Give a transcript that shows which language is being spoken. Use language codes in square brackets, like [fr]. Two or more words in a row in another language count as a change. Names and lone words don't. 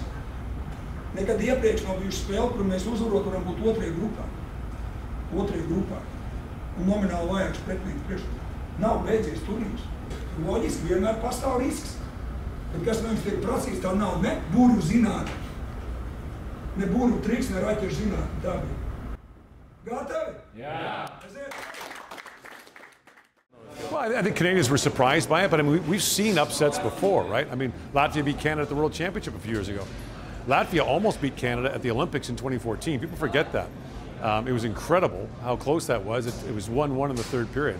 [lv] Nekad iepriekš nav bijuši spēle, kur mēs uzvarot varam būt otrajā grupā. Un nomināli vajāks pretinieks priekšā. Nav beidzies turnīrs. Loģiski vienmēr pastāv risks. Bet kas mums tiek prasīts, tā nav ne burvu zinātne, ne burvu triks, ne raķešu zinātne. Tā bija. Gatavi? [en] Yeah. Well, I think Canadians were surprised by it, but I mean, we've seen upsets before, right? I mean, Latvia beat Canada at the World Championship a few years ago. Latvia almost beat Canada at the Olympics in 2014. People forget that. It was incredible how close that was. It was 1-1 in the third period.